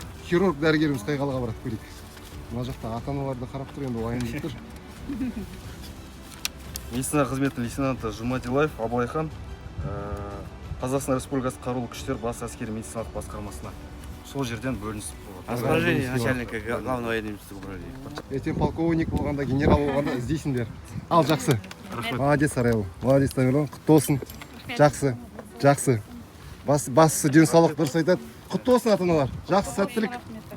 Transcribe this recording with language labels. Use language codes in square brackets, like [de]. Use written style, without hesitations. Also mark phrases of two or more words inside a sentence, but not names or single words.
[kk] Хирург дәрігеріміз қай қалаға барады көрейік. Мына жақта ата-аналарды қарап тұр, енді уайымдап тұр. Медицина қызметі лейтенанты Жұмадилаев Абылайхан, Қазақстан Республикасы қарулы күштер бас әскери медициналық басқармасына. Сол жерден бөлінісіп болады. [ru] Распоряжение начальника главного военно-медицинского управления. [kk] Ертең полковник болғанда, генерал болғанда іздейсіңдер. Ал, жақсы. Молодец, Арайлы. Молодец, Тамерлан. Құтты болсын. Жақсы. Жақсы. Бастысы денсаулық дұрыс айтады. Құтты болсын ата-аналар. Жақсы, сәттілік.